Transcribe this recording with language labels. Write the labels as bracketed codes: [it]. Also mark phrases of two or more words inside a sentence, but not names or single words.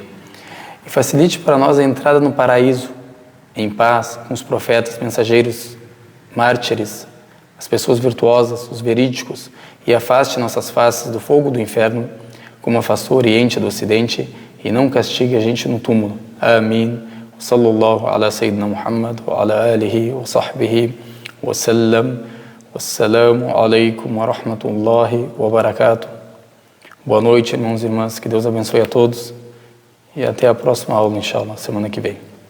[pt] E facilite para nós a entrada no paraíso, em paz, com os profetas, mensageiros, mártires, as pessoas virtuosas, os verídicos, e afaste nossas faces do fogo do inferno, como afastou o Oriente do Ocidente, e não castigue a gente no túmulo. Amém. [ar] صلى الله على سيدنا محمد و على آله و صحبه و سلم. والسلام عليكم ورحمة الله وبركاته. [pt] Boa noite, irmãos e irmãs. Que Deus abençoe a todos. E até a próxima aula, inshallah, semana que vem.